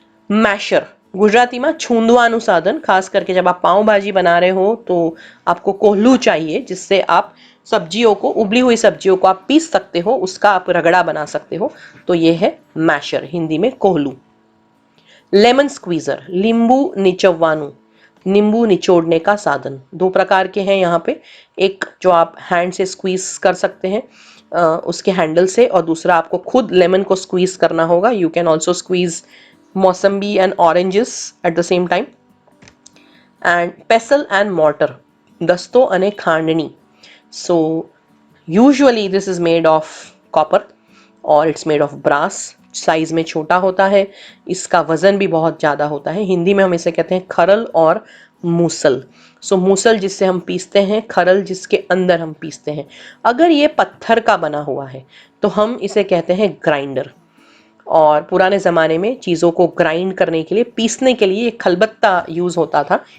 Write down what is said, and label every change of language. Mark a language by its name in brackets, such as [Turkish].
[Hindi] Masher, Gujarati में [Gujarati] छूंदवानु साधन. [Hindi] खास करके जब आप पाव भाजी बना रहे हो तो आपको कोहलू चाहिए जिससे आप सब्जियों को, उबली हुई सब्जियों को आप पीस सकते हो, उसका आप रगड़ा बना सकते हो, तो ये है मैशर, हिंदी में कोहलू. लेमन स्क्वीजर, [Gujarati] नींबू निचोड़वानु, [Hindi] नींबू निचोड़ने का साधन. दो प्रकार के हैं यहाँ पे, एक जो आप हैंड से स्क्वीज कर सकते हैं उसके हैंडल से, और दूसरा आपको खुद लेमन को स्क्वीज करना होगा. [English] You can also squeeze mosambi and oranges at the same time. And pestle and mortar, [Gujarati] दस्तो अने खांडनी. [English] So usually this is made of copper or it's made of brass. [Hindi] Size में छोटा होता है, इसका वजन भी बहुत ज़्यादा होता है. हिंदी में हम इसे कहते हैं खरल और मूसल. सो मूसल जिससे हम पीसते हैं, खरल जिसके अंदर हम पीसते हैं. अगर ये पत्थर का बना हुआ है तो हम इसे कहते हैं ग्राइंडर. और पुराने ज़माने में चीज़ों को ग्राइंड करने के लिए, पीसने के लिए एक खलबत्ता यूज़ होता था.